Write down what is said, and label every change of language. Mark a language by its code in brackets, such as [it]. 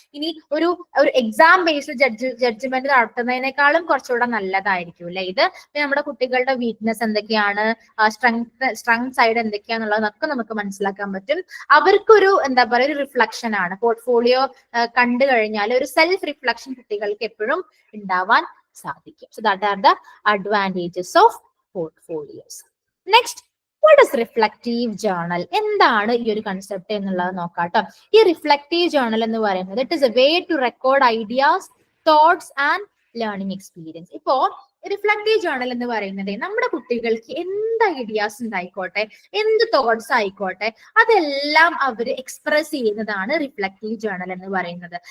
[ml] ഇനി ഒരു exam based judgement നടത്തുന്നതിനേക്കാളും കുറച്ചുകൂടെ നല്ലതായിരിക്കും അല്ലെ ഇത്. നമ്മുടെ കുട്ടികളുടെ വീക്ക്നെസ് എന്തൊക്കെയാണ്, സ്ട്രെങ്ത് സൈഡ് എന്തൊക്കെയാന്നുള്ളതൊക്കെ നമുക്ക് മനസ്സിലാക്കാൻ പറ്റും. അവർക്കൊരു എന്താ പറയുക, ഒരു റിഫ്ലക്ഷൻ ആണ്. പോർട്ട്ഫോളിയോ കണ്ടു കഴിഞ്ഞാൽ ഒരു സെൽഫ് റിഫ്ലക്ഷൻ കുട്ടികൾക്ക് എപ്പോഴും ഉണ്ടാവാൻ സാധിക്കും. [en] So that are the advantages of portfolios. Next, what is reflective journal? [ml] എന്താണ് ഈ ഒരു കൺസെപ്റ്റ് എന്നുള്ളത് നോക്കാട്ടോ. ഈ റിഫ്ലക്റ്റീവ് ജേർണൽ എന്ന് പറയുന്നത് [en] It is a way to record ideas, thoughts and learning experience. [ml] ഇപ്പോ റിഫ്ലക്റ്റീവ് ജേർണൽ എന്ന് പറയുന്നത് നമ്മുടെ കുട്ടികൾക്ക് എന്ത് ഐഡിയാസ് ഉണ്ടായിക്കോട്ടെ, എന്ത് തോട്ട്സ് ആയിക്കോട്ടെ, അതെല്ലാം അവർ എക്സ്പ്രസ് ചെയ്യുന്നതാണ് റിഫ്ലക്റ്റീവ് ജേർണൽ എന്ന് പറയുന്നത്.